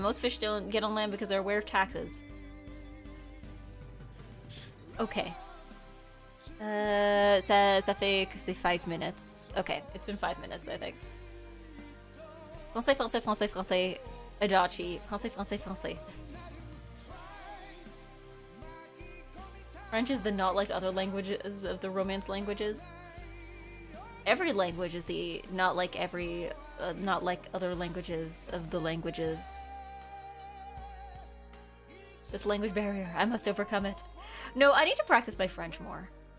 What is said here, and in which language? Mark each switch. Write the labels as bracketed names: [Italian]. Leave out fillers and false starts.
[English] Most fish don't get on land because they're aware of taxes. Okay. [French] Ça fait que c'est 5 minutes. [English] Okay, it's been 5 minutes, I think. [French] Français, français, français, français. Adachi. Français, français, français. [English] French is the not like other languages of the Romance languages. Every language is the not like not like other languages of the languages. This language barrier, I must overcome it. No, I need to practice my French more.